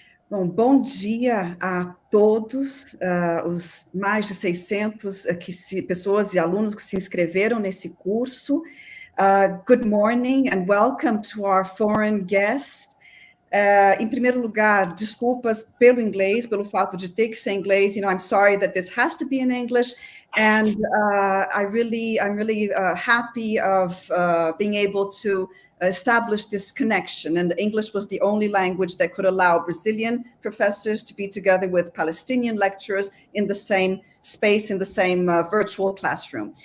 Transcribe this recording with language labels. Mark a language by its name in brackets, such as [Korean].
[Portuguese] Bom dia a todos, os mais de 600 pessoas e alunos que se inscreveram nesse curso. [English] Good morning and welcome to our foreign guests. [Portuguese] Em primeiro lugar, desculpas pelo inglês, pelo fato de ter que ser inglês. [English] I'm sorry that this has to be in English, and I'm really happy of being able to establish this connection. And English was the only language that could allow Brazilian professors to be together with Palestinian lecturers in the same space, in the same virtual classroom.